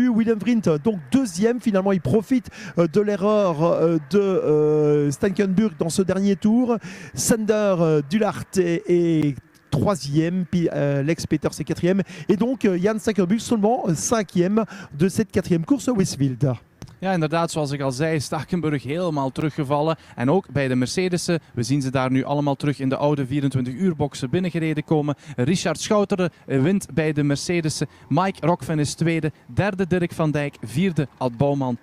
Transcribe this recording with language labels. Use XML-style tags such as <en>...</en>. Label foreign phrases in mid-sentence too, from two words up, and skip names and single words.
<fr>Willem Vriend, donc deuxième. Finalement, il profite de l'erreur de Stekelenburg dans ce dernier tour. Sander Dullaert est troisième, puis Lex Peters est quatrième. Et donc Jan Stekelenburg seulement cinquième de cette quatrième course Westfield.</fr> <nl>Ja, inderdaad, zoals ik al zei, Stakenburg helemaal teruggevallen. En ook bij de Mercedes'en, we zien ze daar nu allemaal terug in de oude 24-uur-boxen binnengereden komen. Richard Schouteren wint bij de Mercedes'en. Mike Rockven is tweede. Derde Dirk van Dijk. Vierde Ad Bouwman.</nl>